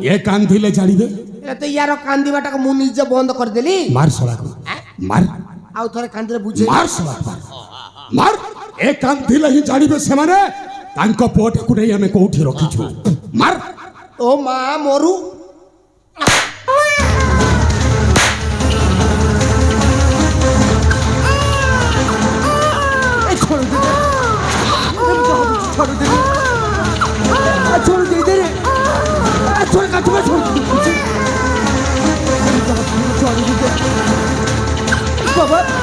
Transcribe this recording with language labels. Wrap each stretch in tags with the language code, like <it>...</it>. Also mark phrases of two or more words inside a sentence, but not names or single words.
<or>ଏ କାନ୍ଦିଲେ ଜାଣିବେ ହେଲେ ତ ୟାର କାନ୍ଦିବାଟାକୁ ମୁଁ ନିଜେ ବନ୍ଦ କରିଦେଲି ମାର ଶଳାକୁ ମାର ଆଉ ଥରେ କାନ୍ଦିଲେ ବୁଝେ ମାର ଶଳାକୁ ମାର ଏ କାନ୍ଦିଲେ ହିଁ ଜାଣିବେ ସେମାନେ ତାଙ୍କ ପୁଅଟାକୁ ନେଇ ଆମେ କୋଉଠି ରଖିଛୁ ମାର ଓ ମା ମରୁ</or> <hi>छोड़ दे छोड़ दे दे छोड़ का छोड़ छोड़ दे बाबा</hi>